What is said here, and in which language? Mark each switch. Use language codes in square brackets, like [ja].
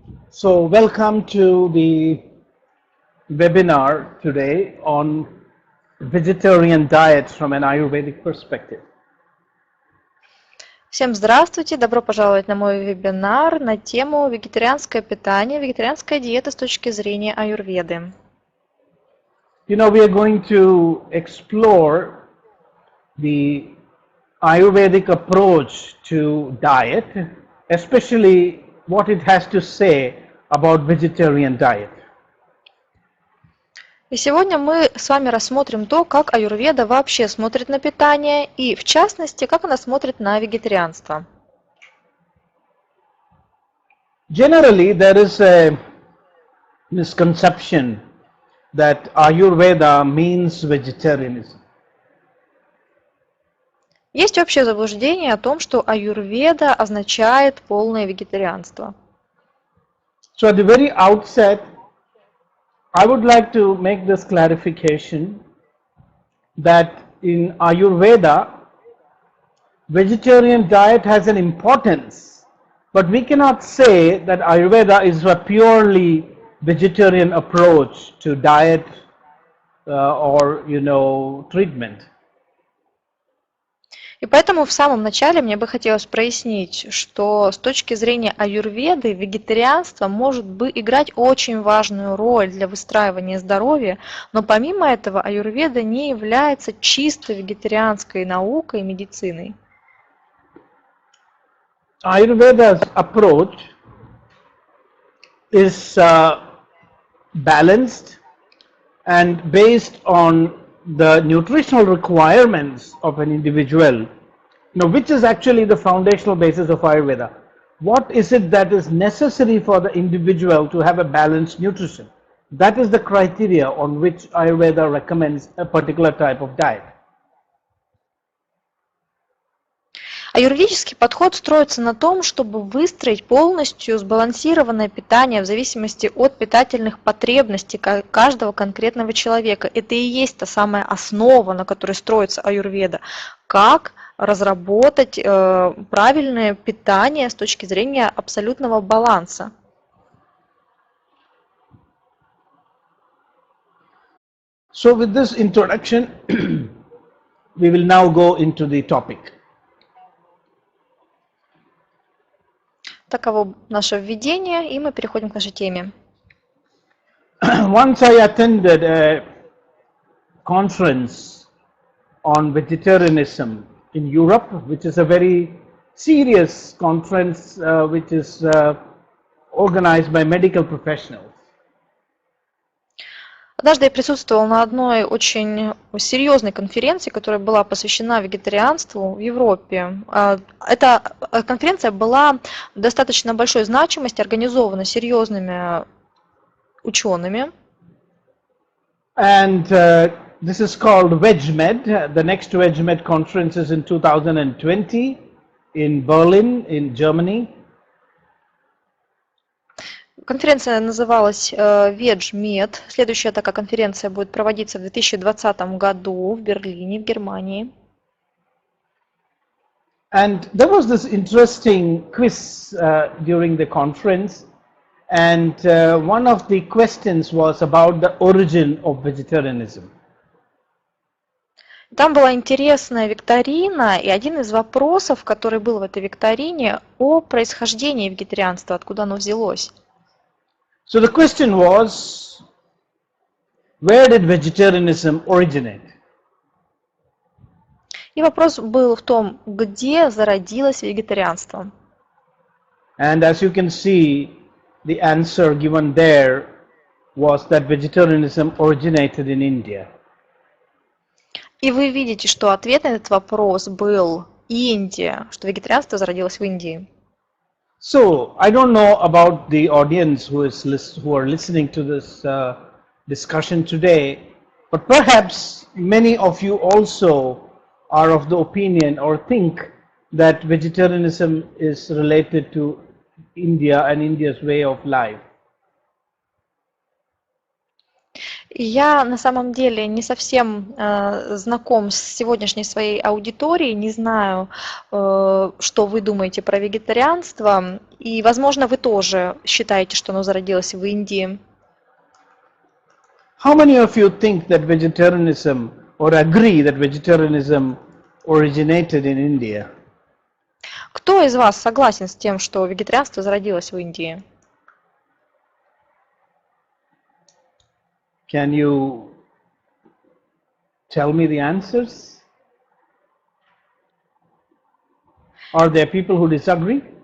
[en] So, welcome to the webinar today on vegetarian diets from an Ayurvedic perspective. [ru] Всем здравствуйте! Добро пожаловать на мой вебинар на тему вегетарианское питание, вегетарианская диета с точки зрения аюрведы. [en] We are going to explore the Ayurvedic approach to diet, especially what it has to say about vegetarian diet. [ru] И сегодня мы с вами рассмотрим то, как аюрведа вообще смотрит на питание и, в частности, как она смотрит на вегетарианство. [en] Generally, there is a misconception that Ayurveda means vegetarianism. [ru] Есть общее заблуждение о том, что аюрведа означает полное вегетарианство. [en] So at the very outset, I would like to make this clarification that in Ayurveda, vegetarian diet has an importance, but we cannot say that Ayurveda is a purely vegetarian approach to diet or treatment. [ru] И поэтому в самом начале мне бы хотелось прояснить, что с точки зрения аюрведы вегетарианство может играть очень важную роль для выстраивания здоровья, но помимо этого аюрведа не является чисто вегетарианской наукой и медициной. [en] Ayurveda's approach is balanced and based on the nutritional requirements of an individual, which is actually the foundational basis of Ayurveda. What is it that is necessary for the individual to have a balanced nutrition? That is the criteria on which Ayurveda recommends a particular type of diet. [ru] Аюрведический подход строится на том, чтобы выстроить полностью сбалансированное питание в зависимости от питательных потребностей каждого конкретного человека. Это и есть та самая основа, на которой строится аюрведа. Как разработать правильное питание с точки зрения абсолютного баланса. [en] So with this introduction, we will now go into the topic. [ru] Таково наше введение, и мы переходим к нашей теме. [en] Once I attended a conference on vegetarianism in Europe, which is a very serious conference which is organized by medical professionals. [ru] Однажды я присутствовала на одной очень серьезной конференции, которая была посвящена вегетарианству в Европе. Эта конференция была достаточно большой значимости, организована серьезными учеными. [en] And this is called VegMed. The next VegMed conference is in 2020 in Berlin, in Germany. [ru] Конференция называлась VegMed. Следующая такая конференция будет проводиться в 2020 году в Берлине, в Германии. [en] And there was this interesting quiz during the conference, and one of the questions was about the origin of vegetarianism. [ru] Там была интересная викторина, и один из вопросов, который был в этой викторине, о происхождении вегетарианства, откуда оно взялось. [en] So the question was, where did vegetarianism originate? [ru] И вопрос был в том, где зародилось вегетарианство. [en] And as you can see, the answer given there was that vegetarianism originated in India. [ru] И вы видите, что ответ на этот вопрос был Индия, что вегетарианство зародилось в Индии. [en] So I don't know about the audience who are listening to this discussion today, but perhaps many of you also are of the opinion or think that vegetarianism is related to India and India's way of life. [ru] Я на самом деле не совсем знаком с сегодняшней своей аудиторией, не знаю, что вы думаете про вегетарианство, и, возможно, вы тоже считаете, что оно зародилось в Индии. [en] How many of you think that vegetarianism or agree that vegetarianism originated in India? [ru] Кто из вас согласен с тем, что вегетарианство зародилось в Индии? [en] Can you tell me the answers? Are there people who disagree?